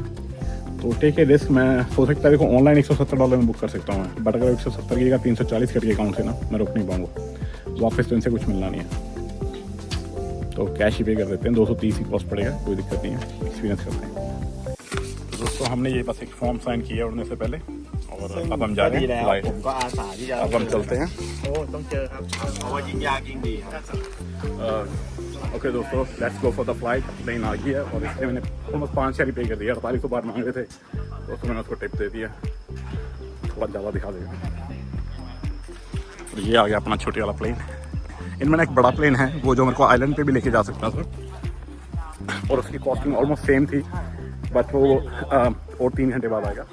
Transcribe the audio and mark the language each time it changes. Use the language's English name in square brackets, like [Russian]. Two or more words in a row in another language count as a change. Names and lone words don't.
[Hindi] तो [English] take a risk, [Hindi] मैं हो सकता है देखो ऑनलाइन $170 में बुक कर सकता हूँ मैं, बट अगर 170 की जगह 340 करके अकाउंट से ना मैं रुक नहीं पाऊँगा, वापस तो इनसे कुछ मिलना नहीं है। तो कैश ही पे कर देते हैं, 230 ही कॉस्ट पड़ेगा, कोई दिक्कत नहीं है, एक्सपीरियंस करते हैं। दोस्तों हमने ये बस एक फॉर्म साइन किया उड़ने से पहले, और अब हम जा रहे हैं फ्लाइट। [Thai] ผมก็อาสาที่จะ [Hindi] अब हम चलते हैं। [Thai] โอ้ต้องเจอครับเพราะว่ายิ่งยากยิ่งดีครับ [English] OK दोस्तों, let's go for the flight। [Hindi] प्लेन आ गई है और इसलिए मैंने ऑलमोस्ट 5 पे कर दिया। 4800 बार मांग रहे थे तो मैंने उसको टिप दे दिया, थोड़ा ज़्यादा दिखा देगा। तो ये आ गया अपना छोटे वाला प्लेन। इनमें एक बड़ा प्लेन है वो जो मेरे को आइलैंड पे भी लेके जा सकता था, और उसकी कॉस्टिंग [English] almost same [Hindi] थी, बट वो और 3 घंटे बाद आएगा।